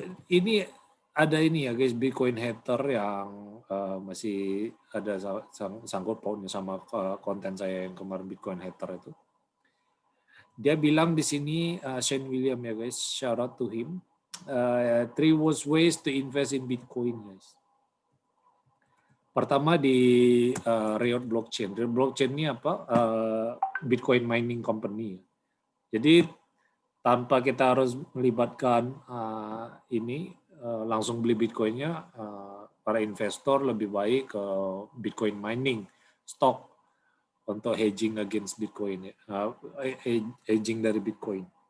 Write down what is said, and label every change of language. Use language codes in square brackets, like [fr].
[id] Ini ada ini ya guys, Bitcoin hater yang masih ada sangkut pautnya sama konten saya yang kemarin Bitcoin hater itu. Dia bilang di sini, Shane William ya guys, [en] shout out to him. 3 worst ways to invest in Bitcoin guys. [id] Pertama di Riot Blockchain. Riot Blockchain ini apa? [en] Bitcoin mining company. [id] Jadi tanpa kita harus melibatkan ini langsung beli Bitcoinnya, para investor lebih baik ke Bitcoin mining stock untuk [en] hedging against Bitcoin [id] ya, hedging dari Bitcoin.